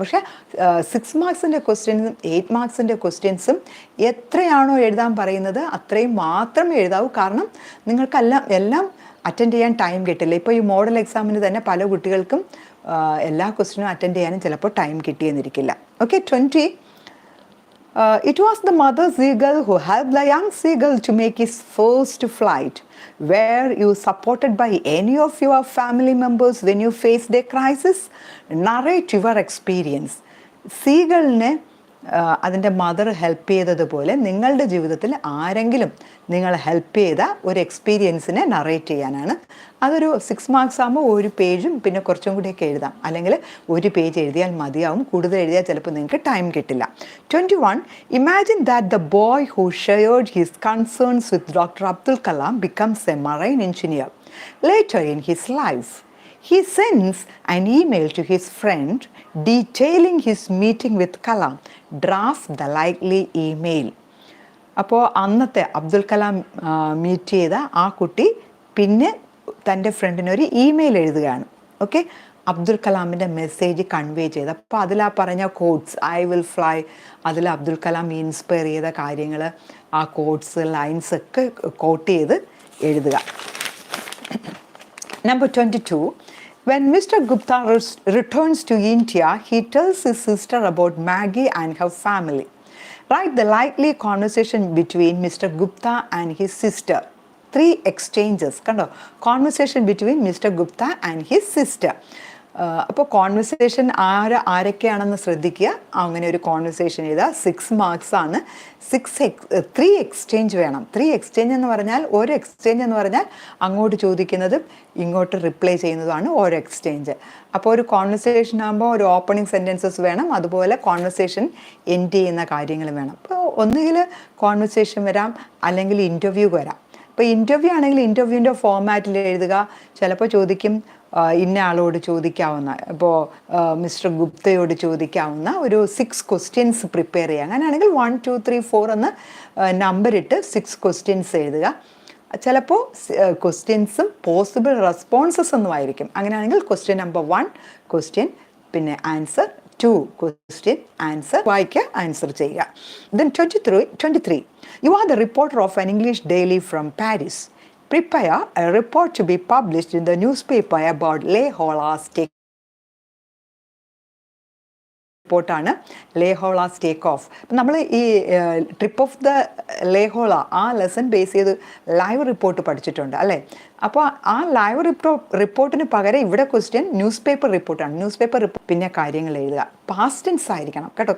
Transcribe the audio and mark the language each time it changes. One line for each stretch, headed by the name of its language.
Malayalam: പക്ഷേ 6 മാർക്സിൻ്റെ ക്വസ്റ്റ്യൻസും 8 മാർക്സിൻ്റെ ക്വസ്റ്റ്യൻസും എത്രയാണോ എഴുതാൻ പറയുന്നത് അത്രയും മാത്രമേ എഴുതാവൂ. കാരണം നിങ്ങൾക്കെല്ലാം അറ്റൻഡ് ചെയ്യാൻ ടൈം കിട്ടില്ല. ഇപ്പോൾ ഈ മോഡൽ എക്സാമിന് തന്നെ പല കുട്ടികൾക്കും എല്ലാ ക്വസ്റ്റ്യനും അറ്റൻഡ് ചെയ്യാനും ചിലപ്പോൾ time കിട്ടിയെന്നിരിക്കില്ല. Okay, 20
English: It was the mother seagull who helped the young seagull to make his first flight. Were you supported by any of your family members when you faced a crisis? Narrate your experience.
Malayalam: സീഗളിനെ അതിൻ്റെ mother help ചെയ്തതുപോലെ നിങ്ങളുടെ ജീവിതത്തിൽ ആരെങ്കിലും നിങ്ങൾ help ചെയ്ത ഒരു എക്സ്പീരിയൻസിനെ narrate ചെയ്യാനാണ്. അതൊരു 6 മാർക്സ് ആകുമ്പോൾ ഒരു പേജും പിന്നെ കുറച്ചും കൂടിയൊക്കെ എഴുതാം, അല്ലെങ്കിൽ ഒരു പേജ് എഴുതിയാൽ മതിയാവും. കൂടുതൽ എഴുതിയാൽ ചിലപ്പോൾ നിങ്ങൾക്ക് ടൈം കിട്ടില്ല.
English: 21. Imagine that the boy who shared his concerns with Dr. Abdul Kalam becomes a marine engineer. Later in his life, he sends an email to his friend detailing his meeting with Kalam. Draft the likely email.
Malayalam: അപ്പോൾ അന്നത്തെ Abdul Kalam meet ചെയ്ത ആ കുട്ടി പിന്നെ തൻ്റെ ഫ്രണ്ടിനൊരു email എഴുതുകയാണ്. Okay, Abdul കലാമിൻ്റെ message convey ചെയ്ത്. അപ്പോൾ അതിൽ ആ പറഞ്ഞ കോട്ട്സ്, ഐ വിൽ ഫ്ലൈ, അതിൽ അബ്ദുൽ കലാം ഇൻസ്പയർ ചെയ്ത കാര്യങ്ങൾ, ആ കോട്ട്സ് ലൈൻസ് ഒക്കെ കോട്ട് ചെയ്ത് എഴുതുക.
English: Number 22. When Mr. Gupta returns to India, he tells his sister about Maggie and her family. Write the likely conversation between Mr. Gupta and his sister. 3 exchanges.
Malayalam: കണ്ടോ,
English: conversation between Mr. Gupta and his sister.
Malayalam: അപ്പോൾ conversation ആരൊക്കെയാണെന്ന് ശ്രദ്ധിക്കുക. അങ്ങനെ ഒരു conversation ചെയ്താൽ 6 marks ആണ്. 3 exchange വേണം. 3 exchange എന്ന് പറഞ്ഞാൽ, ഒരു എക്സ്ചേഞ്ച് എന്ന് പറഞ്ഞാൽ അങ്ങോട്ട് ചോദിക്കുന്നതും ഇങ്ങോട്ട് റിപ്ലൈ ചെയ്യുന്നതുമാണ് ഒരു എക്സ്ചേഞ്ച്. അപ്പോൾ ഒരു കോൺവെർസേഷൻ ആകുമ്പോൾ ഒരു ഓപ്പണിംഗ് സെൻറ്റൻസസ് വേണം, അതുപോലെ കോൺവെർസേഷൻ എൻഡ് ചെയ്യുന്ന കാര്യങ്ങൾ വേണം. അപ്പോൾ ഒന്നുകിൽ കോൺവെർസേഷൻ വരാം, അല്ലെങ്കിൽ ഇൻ്റർവ്യൂ വരാം. ഇപ്പോൾ ഇൻ്റർവ്യൂ ആണെങ്കിൽ ഇൻ്റർവ്യൂവിൻ്റെ ഫോർമാറ്റിൽ എഴുതുക. ചിലപ്പോൾ ചോദിക്കും ഇന്ന ആളോട് ചോദിക്കാവുന്ന, ഇപ്പോൾ മിസ്റ്റർ ഗുപ്തയോട് ചോദിക്കാവുന്ന ഒരു 6 ക്വസ്റ്റ്യൻസ് പ്രിപ്പയർ ചെയ്യുക. അങ്ങനെയാണെങ്കിൽ 1, 2, 3, 4 എന്ന് നമ്പറിട്ട് 6 ക്വസ്റ്റ്യൻസ് എഴുതുക. ചിലപ്പോൾ ക്വസ്റ്റ്യൻസും പോസിബിൾ റെസ്പോൺസസ് ഒന്നും ആയിരിക്കും. അങ്ങനെയാണെങ്കിൽ ക്വസ്റ്റ്യൻ നമ്പർ 1 ക്വസ്റ്റ്യൻ, പിന്നെ ആൻസർ 2 ക്വസ്റ്റ്യൻ, ആൻസർ വായിക്കുക, ആൻസർ ചെയ്യുക.
English: Then 23. You are the reporter of an English daily from Paris. Prepare a report to be published in the newspaper about Layhola's take.
Malayalam: റിപ്പോർട്ടാണ് ലേഹോളാസ് take off. നമ്മൾ ഈ trip of the ലേഹോള ആ lesson base ചെയ്ത് live report പഠിച്ചിട്ടുണ്ട് അല്ലേ. അപ്പോൾ ആ live റിപ്പോർട്ടിന് പകരം ഇവിടെ ക്വസ്റ്റ്യൻ ന്യൂസ് പേപ്പർ റിപ്പോർട്ടാണ്. ന്യൂസ് പേപ്പർ പിന്നെ കാര്യങ്ങൾ എഴുതുക. പാസ്റ്റ് ടെൻസ് ആയിരിക്കണം കേട്ടോ.